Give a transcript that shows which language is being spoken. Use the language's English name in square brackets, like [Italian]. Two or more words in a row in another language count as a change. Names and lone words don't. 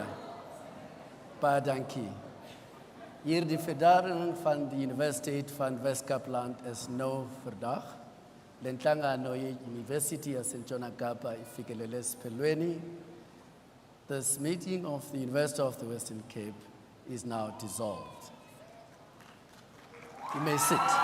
[Afrikaans] Badanki. Hier die vergadering van de Universiteit van West-Kaapland is nou vandaag. [Xhosa] Le nhlangano ye-University yaseNtshona Kapa ifikelele esiphelweni. [English] This meeting of the University of the Western Cape is now dissolved. You may sit.